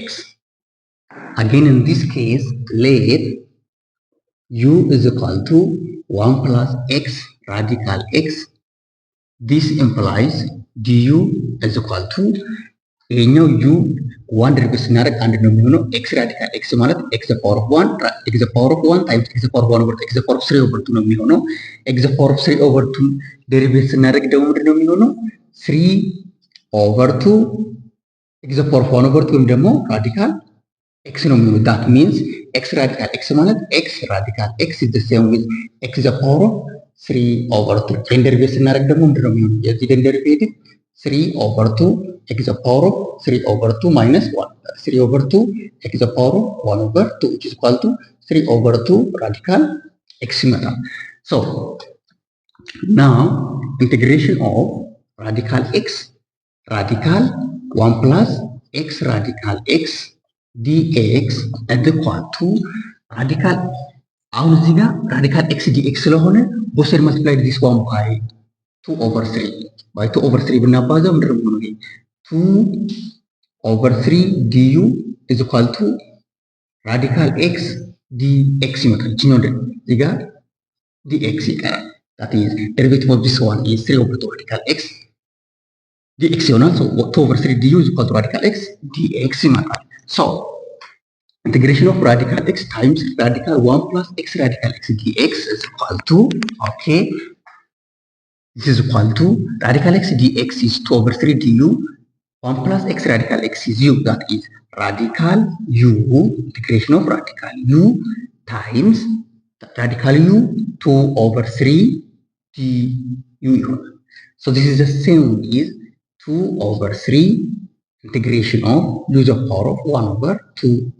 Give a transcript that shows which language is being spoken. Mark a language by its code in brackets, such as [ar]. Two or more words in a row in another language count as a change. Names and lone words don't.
[en] Again, in this case, let u is equal to 1 plus x radical x. This implies du is equal to u 1 represented under numino x radical x ማለት x the power of 1 x the power of 1 times x the power of 1 over x the power of 3 over 2 [am] ነው የሚሆነው። [en] x the power of 3 over 2 [am] ዴሪቬት ስናደርግ ደግሞ ምንድን ነው የሚሆነው? [en] 3 over 2 x the power of 1 over 2 [am] ወይም ደግሞ ራዲካል x ነው የሚሆነው። [en] that means x radical x ማለት x radical x is the same with x the power of 3 over 2 [am] ይሄን ዴሪቬት ስናደርግ ደግሞ ምንድን ነው የሚሆነው? የዚህ ዴሪቬቲቭ [en] 3 over 2 x the power of 3 over 2 minus 1. 3 over 2 x the power of 1 over 2, which is equal to 3 over 2 radical x method. So now integration of radical x radical 1 plus x radical x dx is equal to radical, [am] አሁን እዚህ ጋር [en] radical x dx ስለሆነ both sides multiply this one by 2 over 3 by 2 over 3 [am] ብናባዛው ምንድን ነው የሚሆነው? [en] 2 over 3 du is equal to radical x dx [am] ይመጣል። እቺኛው እዚህ ጋር [en] dx ይቀራል። That is derivative of this one is 3 over 2 radical x dx ይሆናል። so 2 over 3 du is equal to radical x dx ይመጣል። so integration of radical x times radical 1 plus x radical x dx is equal to, okay, this is equal to radical x dx is 2 over 3 du, 1 plus x radical x is u, that is radical u, integration of radical u times radical u 2 over 3 du ይሆናል። so this is the same is 2 over 3 integration of u to the power of 1 over 2d.